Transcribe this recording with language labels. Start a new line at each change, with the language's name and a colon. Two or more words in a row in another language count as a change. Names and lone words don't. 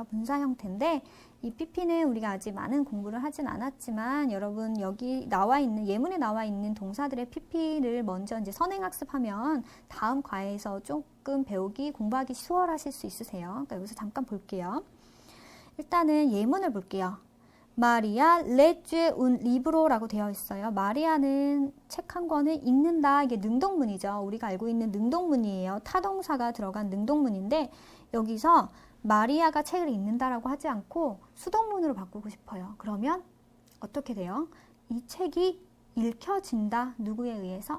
Korean: 분사 형태인데 이 pp는 우리가 아직 많은 공부를 하진 않았지만 여러분 여기 나와 있는 예문에 나와 있는 동사들의 pp를 먼저 이제 선행학습하면 다음 과에서 조금 배우기 공부하기 수월하실 수 있으세요. 그러니까 여기서 잠깐 볼게요. 일단은 예문을 볼게요. 마리아
Italian: legge un libro
Korean: 라고 되어 있어요. 마리아는 책 한 권을 읽는다. 이게 능동문이죠. 우리가 알고 있는 능동문이에요. 타동사가 들어간 능동문인데 여기서 마리아가 책을 읽는다라고 하지 않고 수동문으로 바꾸고 싶어요. 그러면 어떻게 돼요? 이 책이 읽혀진다. 누구에 의해서?